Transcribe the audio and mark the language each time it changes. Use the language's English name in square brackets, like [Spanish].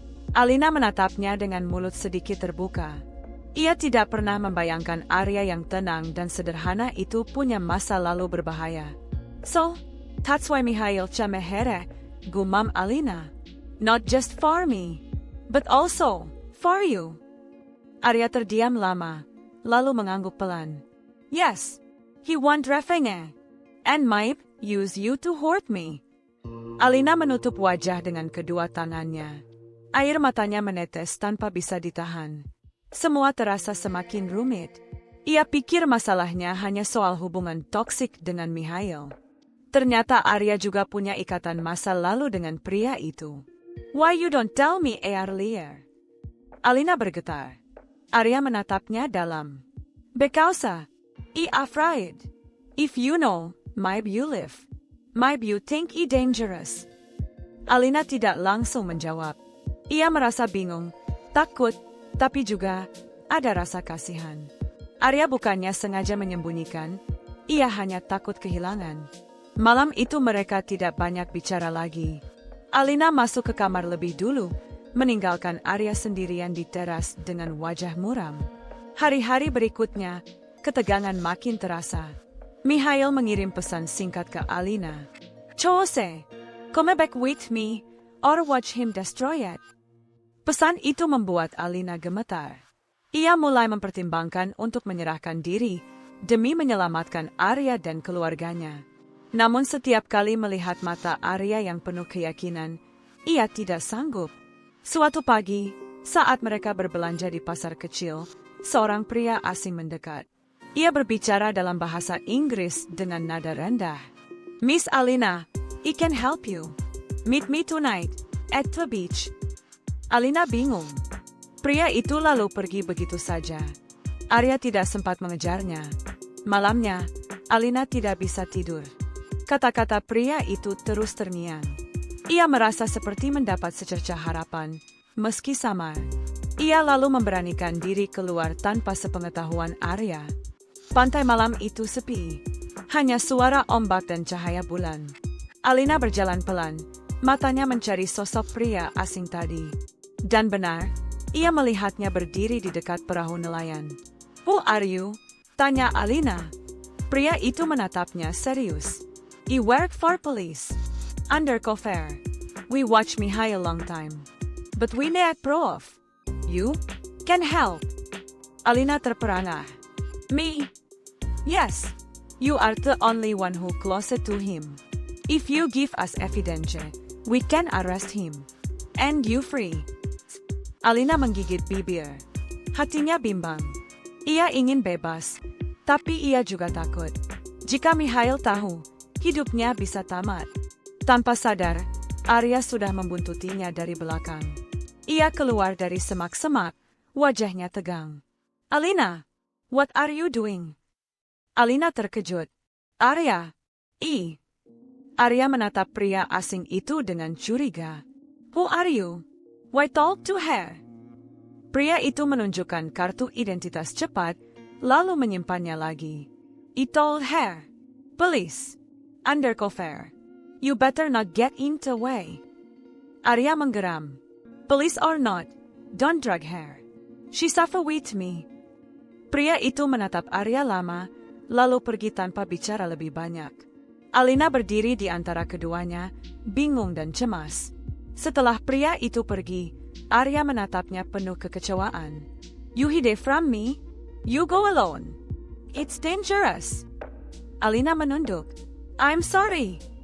[Indonesian] Alina menatapnya dengan mulut sedikit terbuka. Ia tidak pernah membayangkan Arya yang tenang dan sederhana itu punya masa lalu berbahaya. [English] "So, that's why Mikhail Chamehere," [Indonesian] gumam Alina. [English] "Not just for me, but also for you." [Indonesian] Arya terdiam lama, lalu mengangguk pelan. [English] "Yes, he want revenge, and might use you to hurt me." [Indonesian] Alina menutup wajah dengan kedua tangannya. Air matanya menetes tanpa bisa ditahan. Semua terasa semakin rumit. Ia pikir masalahnya hanya soal hubungan toksik dengan Mikhail. Ternyata Arya juga punya ikatan masa lalu dengan pria itu. [English] "Why you don't tell me earlier?" [Indonesian] Alina bergetar. Arya menatapnya dalam. [English] "Because I afraid. If you know, maybe you live. Maybe you think I dangerous." [Indonesian] Alina tidak langsung menjawab. Ia merasa bingung, takut, tapi juga ada rasa kasihan. Arya bukannya sengaja menyembunyikan, ia hanya takut kehilangan. Malam itu mereka tidak banyak bicara lagi. Alina masuk ke kamar lebih dulu, meninggalkan Arya sendirian di teras dengan wajah muram. Hari-hari berikutnya, ketegangan makin terasa. Mikhail mengirim pesan singkat ke Alina. [English] "Chose, come back with me, or watch him destroy it." [Indonesian] Pesan itu membuat Alina gemetar. Ia mulai mempertimbangkan untuk menyerahkan diri demi menyelamatkan Arya dan keluarganya. Namun setiap kali melihat mata Arya yang penuh keyakinan, ia tidak sanggup. Suatu pagi, saat mereka berbelanja di pasar kecil, seorang pria asing mendekat. Ia berbicara dalam bahasa Inggris dengan nada rendah. [English] "Miss Alina, I can help you. Meet me tonight at the beach." [Indonesian] Alina bingung. Pria itu lalu pergi begitu saja. Arya tidak sempat mengejarnya. Malamnya, Alina tidak bisa tidur. Kata-kata pria itu terus terngiang. Ia merasa seperti mendapat secercah harapan, meski samar. Ia lalu memberanikan diri keluar tanpa sepengetahuan Arya. Pantai malam itu sepi. Hanya suara ombak dan cahaya bulan. Alina berjalan pelan, matanya mencari sosok pria asing tadi. Dan benar, ia melihatnya berdiri di dekat perahu nelayan. [English] "Who are you?" [Indonesian] tanya Alina. Pria itu menatapnya serius. [English] "I work for police. Undercover. We watch Mikhail long time. but we need proof. You can help. [Indonesian] Alina terperangah. [English] Me? Yes. You are the only one who closer to him. If you give us evidence, we can arrest him. And you free. [Indonesian] Alina menggigit bibir. Hatinya bimbang. Ia ingin bebas, tapi ia juga takut. Jika Mikhail tahu, hidupnya bisa tamat. Tanpa sadar, Arya sudah membuntutinya dari belakang. Ia keluar dari semak-semak, wajahnya tegang. [English] Alina, what are you doing? [Indonesian] Alina terkejut. Arya. Arya menatap pria asing itu dengan curiga. [English] Who are you? Why talk to her? [Indonesian] Pria itu menunjukkan kartu identitas cepat, lalu menyimpannya lagi. [English] I told her. Police. Undercover. You better not get in the way. [Indonesian] Arya menggeram. [English] Police or not, don't drag her. She suffer with me. [Indonesian] Pria itu menatap Arya lama, lalu pergi tanpa bicara lebih banyak. Alina berdiri di antara keduanya, bingung dan cemas. Setelah pria itu pergi, Arya menatapnya penuh kekecewaan. [English] You hide from me? You go alone. It's dangerous. [Indonesian] Alina menunduk. [English] I'm sorry.